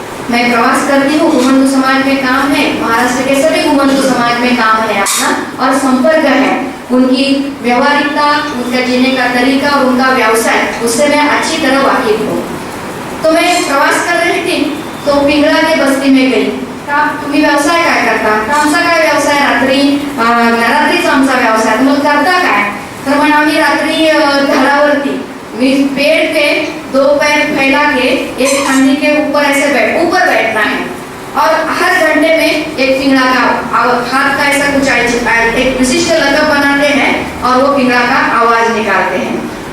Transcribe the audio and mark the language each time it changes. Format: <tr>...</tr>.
<hi>मैं प्रवास करती हूँ, घुमंतु समाज में काम है, महाराष्ट्र के सभी घुमंतु समाज में काम है अपना, और संपर्क है, उनकी व्यवहारिकता, उनका जीने का तरीका और उनका व्यवसाय, उससे मैं अच्छी तरह वाकिफ हूँ. तो मैं प्रवास कर रही थी तो पिंगला के बस्ती में गई.</hi> <mr>तुम्ही व्यवसाय काय करता, तर आमचा काय व्यवसाय, रात्रीचा आमचा व्यवसाय. मग करता काय, तर मग आम्ही रात्री झाडावरती</mr> <hi>पेड़ पे 2 पैर फैला के एक फांदी के ऊपर ऐसे ऊपर बैठना है और हर घंटे में एक पिंगला का हाथ का ऐसा कुछ एक विशिष्ट लकब बनाते हैं और वो पिंगला का आवाज निकालते हैं.</hi>